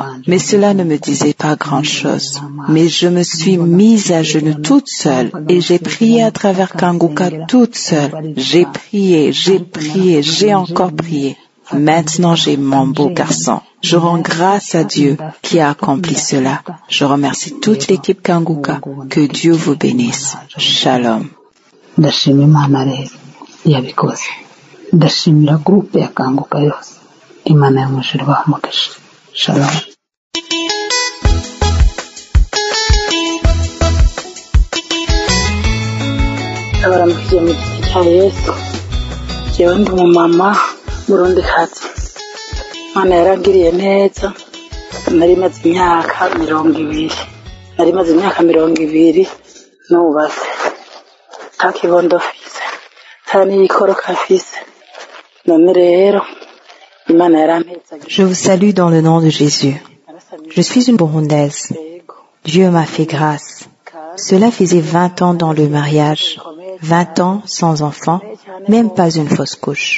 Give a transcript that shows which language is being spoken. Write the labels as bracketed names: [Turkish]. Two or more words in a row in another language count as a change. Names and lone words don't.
[French] Mais cela ne me disait pas grand-chose. Mais je me suis mise à genoux toute seule et j'ai prié à travers Kanguka toute seule. J'ai prié, j'ai encore prié. Maintenant, j'ai mon beau garçon. Je rends grâce à Dieu qui a accompli cela. Je remercie toute l'équipe Kanguka. Que Dieu vous bénisse. Shalom. [Rundi] ndashimira groupe ya Kanguka yose. Imana yo mu ijuru ibahe Shalom. Abaramukije mu giti cya Yesu. Jewe ndi umumama murundikazi. Imana yarangiriye neza. Nari maze imyaka 20. Nari maze imyaka 20 nubatse. Takibondo fise. Tani ikoroka fise. [French] Je vous salue dans le nom de Jésus. Je suis une Burundaise. Dieu m'a fait grâce. Cela faisait 20 ans dans le mariage, 20 ans sans enfant, même pas une fausse couche.